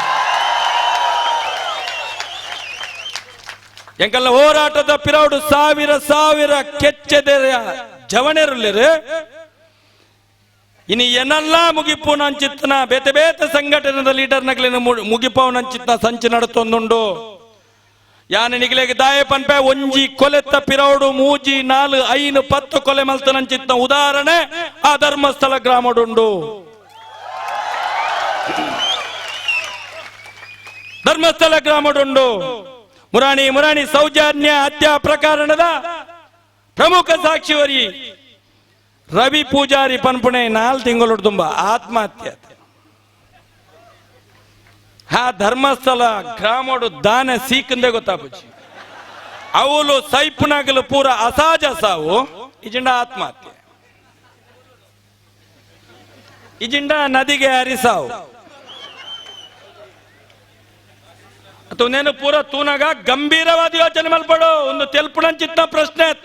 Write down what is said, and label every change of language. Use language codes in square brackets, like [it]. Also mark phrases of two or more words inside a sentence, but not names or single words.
[tcy] ಎಂಕಲ್ಲ ಹೋರಾಟದ ಪಿರೌಡು ಸಾವಿರ ಕೆಚ್ಚದೆ ಜವಣೆರುಲ್ಲಿರು ಇನ್ನು ಏನಲ್ಲ ಮುಗಿಪು ನಂಚಿತ್ತನ ಬೇತೆ ಸಂಘಟನೆದ ಲೀಡರ್ ನಗಲಿನ ಮುಗಿಪವು ನಂಚಿತ್ತನ ಸಂಚು ನಡುತ್ತೊಂದುಂಡು ಯಾನ ನಿಗಲೆಗೆ ದಾಯ ಪನ್ಪೆ ಒಂಜಿ ಕೊಲೆತ್ತ ಪಿರೌಡು ಮೂಜಿ 4 5 10 ಕೊಲೆ ಮಲ್ತನಂಚಿತ್ತ ಉದಾಹರಣೆ ಆ ಧರ್ಮಸ್ಥಳ ಗ್ರಾಮಡುಂಡು ಮುರಾಣಿ ಸೌಜನ್ಯ ಹತ್ಯಾ ಪ್ರಕರಣದ ಪ್ರಮುಖ ಸಾಕ್ಷಿವರಿ ರವಿ ಪೂಜಾರಿ ಪನ್ಪುಣೆ 4 ತಿಂಗಳು ತುಂಬ ಆತ್ಮಹತ್ಯೆ ಹಾ ಧರ್ಮಸ್ಥಳ ಗ್ರಾಮಡು ದಾನ ಸೀಕಂದೆ ಗೊತ್ತಾಪುಜಿ ಅವಳು ಸೈಪುನಾಗಲು ಪೂರ ಅಸಹಜ ಸಾವು ಇಜಿಂಡ ಆತ್ಮಹತ್ಯೆ ಇಜಿಂಡ ನದಿಗೆ ಹರಿಸಾವು ಅಥವಾ ನೇನು ಪೂರ ತೂನಾಗ ಗಂಭೀರವಾದ ಯೋಚನೆ ಮಲ್ಪಡು ಒಂದು ತೆಲ್ಪುಣಂಚಿತ್ತ ಪ್ರಶ್ನೆ